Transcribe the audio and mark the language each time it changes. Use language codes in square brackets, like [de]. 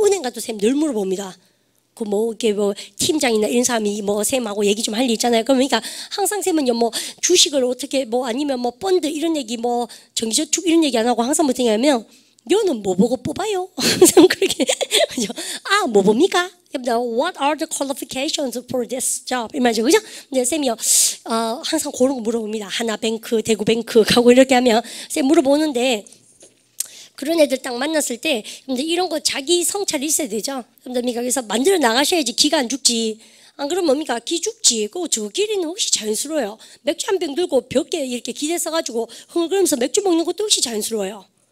[ko] 은행 가도 쌤 늘 물어봅니다. 그 뭐 이게 뭐 팀장이나 이런 사람이 뭐 쌤하고 얘기 좀 할 일 있잖아요. 그러니까 항상 쌤은요 뭐 주식을 어떻게 뭐 아니면 뭐 펀드 이런 얘기 뭐 정기저축 이런 얘기 안 하고 항상 뭐냐 하면 너는 뭐 보고 뽑아요? 항상 그렇게 뭐 봅니까? [en] What are the qualifications for this job? [ko] 이 말이죠, 그죠? 근데 쌤이요 항상 그런 거 물어봅니다. 하나뱅크, 대구뱅크 가고 이렇게 하면 쌤 물어보는데. 그런 애들 딱 만났을 때 근데 이런 거 자기 성찰이 있어야 되죠. 그래서 만들어 나가셔야지 기가 안 죽지. 안 그러면 뭡니까? 기 죽지. 저 길이는 혹시 자연스러워요. 맥주 한 병 들고 벽에 이렇게 기대 써가지고 흥얼거리면서 맥주 먹는 것도 혹시 자연스러워요.